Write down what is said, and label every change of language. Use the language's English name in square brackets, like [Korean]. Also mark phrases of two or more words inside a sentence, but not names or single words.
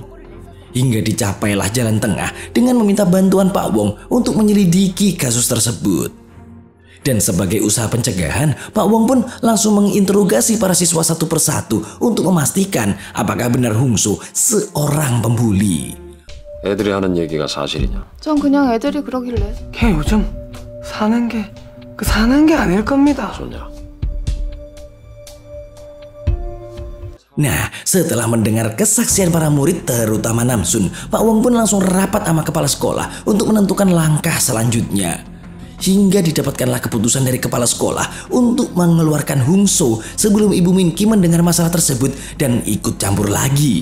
[Indonesian] Hingga dicapailah jalan tengah dengan meminta bantuan Pak Wong untuk menyelidiki kasus tersebut. Dan sebagai usaha pencegahan, Pak Wong pun langsung menginterogasi para siswa satu persatu untuk memastikan apakah benar Hungsu seorang pembuli. [Korean] 애들이 하는 얘기가 사실이냐? 전 그냥 애들이 그러길래. 걔 요즘 사는 게 아닐 겁니다. 좋냐? [Indonesian] Nah, setelah mendengar kesaksian para murid terutama Namsun, Pak Wong pun langsung rapat sama kepala sekolah untuk menentukan langkah selanjutnya. Hingga didapatkanlah keputusan dari kepala sekolah untuk mengeluarkan Hungsu sebelum Ibu Minki mendengar masalah tersebut dan ikut campur lagi.